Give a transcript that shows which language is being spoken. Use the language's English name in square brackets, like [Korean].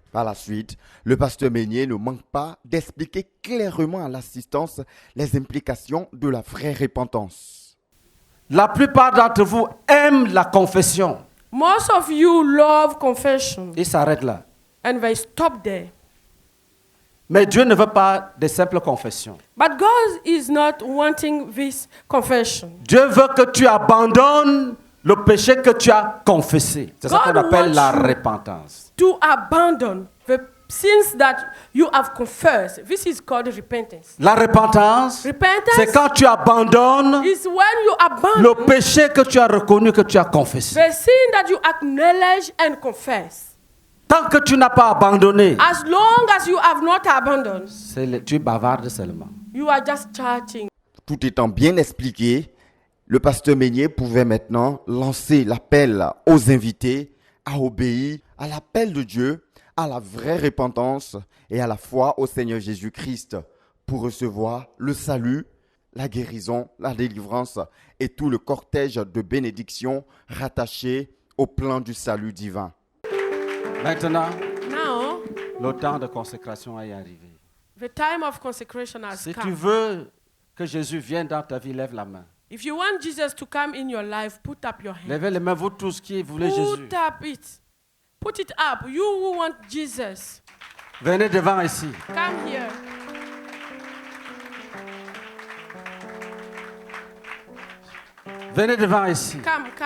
[French] Par la suite, le pasteur Meignier ne manque pas d'expliquer clairement à l'assistance les implications de la vraie repentance. La plupart d'entre vous aiment la confession. [English] Most of you love confession. [French] Il s'arrête là. [English] And they stop there. [French] Mais Dieu ne veut pas de simples confessions. [English] But God is not wanting this confession. [French] Dieu veut que tu abandonnes le péché que tu as confessé. C'est ça qu'on [English] God [French] appelle [English] wants [French] la [English] you [French] repentance. [English] to abandon the sins that you have confessed. This is called repentance. [French] La repentance, [English] Repentance [French] c'est quand tu abandonnes [English] is when you abandon [French] le péché que tu as reconnu, que tu as confessé. [English] the sin that you acknowledge and confess. [French] Tant que tu n'as pas abandonné, [English] As long as you have not abandoned, [French] tu bavardes seulement. [English] you are just chatting. [French] Tout étant bien expliqué, le pasteur Meignier pouvait maintenant lancer l'appel aux invités à obéir à l'appel de Dieu, à la vraie repentance et à la foi au Seigneur Jésus-Christ pour recevoir le salut, la guérison, la délivrance et tout le cortège de bénédictions rattachés au plan du salut divin. Maintenant, [English] Now, [French] le temps de consécration est arrivé. [English] the time of consecration has [French] Si tu [English] come. [French] veux que Jésus vienne dans ta vie, lève la main. [English] If you want Jesus to come in your life, put up your hand. [French] Levez les mains, vous tous qui voulez Jésus. [English] Put up it. Put it up. You who want Jesus, [French] Venez devant ici. [English] come here. [French] Venez devant ici. [English] Come.